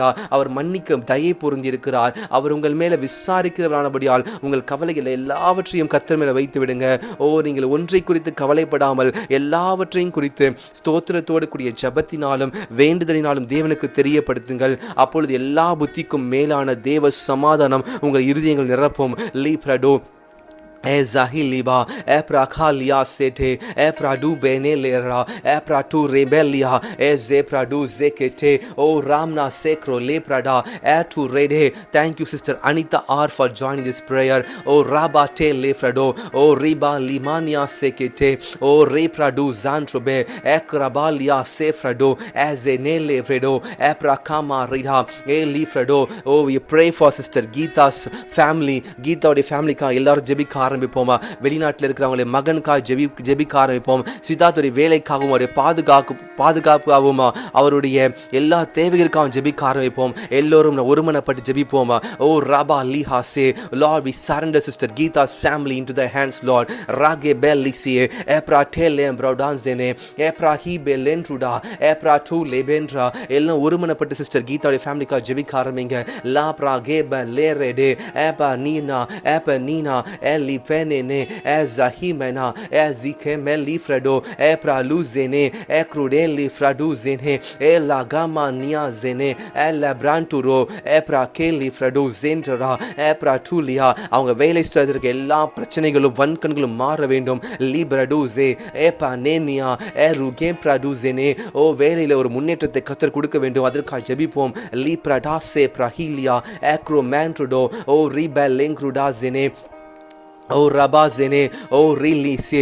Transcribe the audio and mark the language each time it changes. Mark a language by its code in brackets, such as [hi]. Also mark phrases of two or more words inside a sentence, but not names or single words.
[ta] அவர் மன்னிக்க தயை பொருந்தி இருக்கிறார். அவர் உங்கள் மேலே விசாரிக்கிறவரானபடியால் உங்கள் கவலைகளை எல்லாவற்றையும் கர்த்தர் மேலே வைத்து விடுங்க. நீங்கள் ஒன்றை குறித்து கவலைப்படாமல் எல்லாவற்றையும் குறித்து ஸ்தோத்திரத்தோடு கூடிய ஜெபத்தினாலும் வேண்டுதலினாலும் தேவனுக்கு தெரியப்படுத்துங்கள். அப்பொழுது எல்லா புத்திக்கும் மேலான தேவ சமாதானம் உங்கள் இருதயங்கள் நிரப்பும். லீப்ரடோ Ezahiliba eprakalia sete epradu benelera epratu rebelia ezepradu zekete ramna sekro leprada etu rede. [en] Thank you Sister Anita R for joining this prayer. Rabate lefrado riba limania sekete repradu zantrobe ekrabalia sefrado ezenele fredo eprakama rida elifrado. We pray for Sister Geeta's family. [ta] Geeta family க எல்லாரும் ஜெபிக்க ஆரம்பிப்போமா. வெளிநாட்டில் இருக்கிறவங்களை மகனுக்காக ஜெபிக்க ஆரம்பிப்போம். சித்தார்த்துடைய வேலைக்காகவும் அவருடைய பாதுகாப்பாகவும் அவருடைய எல்லா தேவைகளுக்காகவும் ஜெபிக்க ஆரம்பிப்போம். எல்லோரும் ஒருமனப்பட்டு ஜெபிப்போமா. ராபா லிஹாசே. Lord, we surrender Sister Geeta's family into thy hands, Lord. Rage bellisie epra telem brodanzene epra hibe lentruda epra tu lebendra. எல்லாம் ஒருமனப்பட்டு சிஸ்டர் கீதாவுடைய ஃபேமிலிக்காக ஜெபிக்க ஆரம்பிங்க. லா ப்ராகேப லேரெடே ஏபா நீனா ஏப நீனா எலி fenene ezahimena ezikemeli fredo epraluzene ekrudeli fraduzene elagama niazene elabranturo eprakeli fraduzendra epratulia. அவங்க வேலை செய்வதற்கு எல்லா பிரச்சனைகளும் வன்கண்களும் மாற வேண்டும். லிப்ரடுசே எபானேனியா எருகே பிரடுசெனே. வேலையில ஒரு முன்னேற்றத்தை கர்த்தர் கொடுக்க வேண்டும். அதற்காக ஜெபிப்போம். லிப்ரடாசே பிரஹிலியா எக்ரோமேன்ட்ருடோ ரிபெலெங்க்ருடாசெனே ரபாசெனே ரிலீசே.